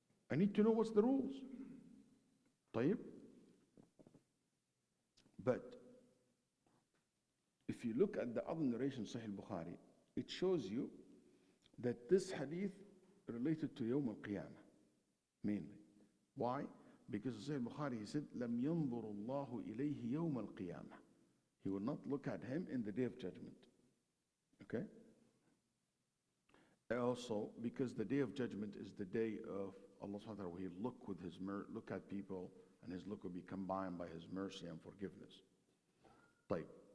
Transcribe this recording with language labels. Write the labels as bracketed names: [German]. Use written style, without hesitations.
[English] I need to know what's the rules. [Arabic] طيب. [English] But if you look at the other narration, Sahih al-Bukhari, it shows you that this hadith related to Yawm al-Qiyamah, mainly. Why? Because Sahih al-Bukhari, he said, [Arabic] لَمْ يَنظُرُ اللَّهُ إِلَيْهِ يَوْمَ الْقِيَامَةِ. [English] He will not look at him in the day of judgment. Okay? Also, because the day of judgment is the day of Allah subhanahu wa ta'ala, where He look at people, and His look will be combined by His mercy and forgiveness. طيب.